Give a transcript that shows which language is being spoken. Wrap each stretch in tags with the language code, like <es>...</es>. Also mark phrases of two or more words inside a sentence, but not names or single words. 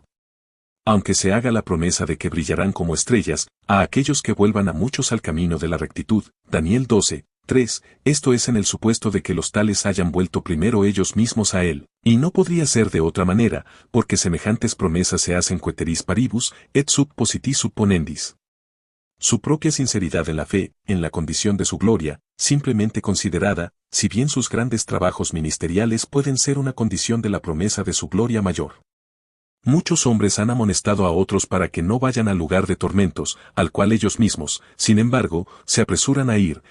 <es>Aunque se haga la promesa de que brillarán como estrellas, a aquellos que vuelvan a muchos al camino de la rectitud, Daniel 12, 3, esto es en el supuesto de que los tales hayan vuelto primero ellos mismos a él, y no podría ser de otra manera, porque semejantes promesas se hacen</es> <la>quaeteris paribus, et sub positis supponendis.</la> <es>Su propia sinceridad en la fe, en la condición de su gloria, simplemente considerada, si bien sus grandes trabajos ministeriales pueden ser una condición de la promesa de su gloria mayor. Muchos hombres han amonestado a otros para que no vayan al lugar de tormentos, al cual ellos mismos, sin embargo, se apresuran a ir.</es>